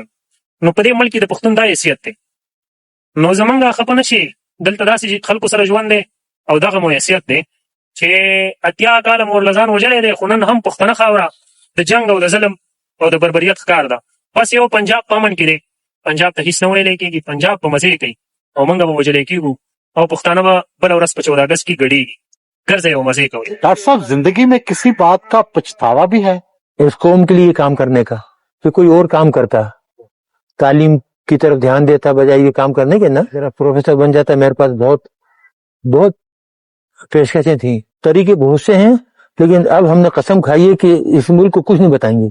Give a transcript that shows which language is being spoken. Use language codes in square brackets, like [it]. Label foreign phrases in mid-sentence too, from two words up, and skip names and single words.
[ps] نو په دې ملک کې د پښتون دا حیثیت دی. نو زمونږ خفه نه شي، دلته داسې خلکو سره ژوند دی او دغه مو حیثیت دی چې 80 کاله مورلزان وژلی دی، خو نن هم پښتنه خاوره د جنګ او د ظلم او د بربریت ښکار ده. بس یو پنجاب په امن کې دی، پنجاب ته هیڅ نه ویلی کېږي، پنجاب په مزې کوي او موږ به وژلی کېږو او پښتانه به بله ورځ په 14 اگست کې ګډېږي. ګرځئ او مزې کوئ. [ur] ڈاکٹر صاحب، زندگی میں کسی بات کا پچھتاوا بھی ہے اس قوم کے لیے کام کرنے کا? پھر کوئی اور کام کرتا، تعلیم کی طرف دھیان دیتا بجائے یہ کام کرنے کے نا، ذرا پروفیسر بن جاتا. میرے پاس بہت بہت پیشکشیں تھی، طریقے بہت سے ہیں، لیکن اب ہم نے قسم کھائی ہے کہ اس ملک کو کچھ نہیں بتائیں گے.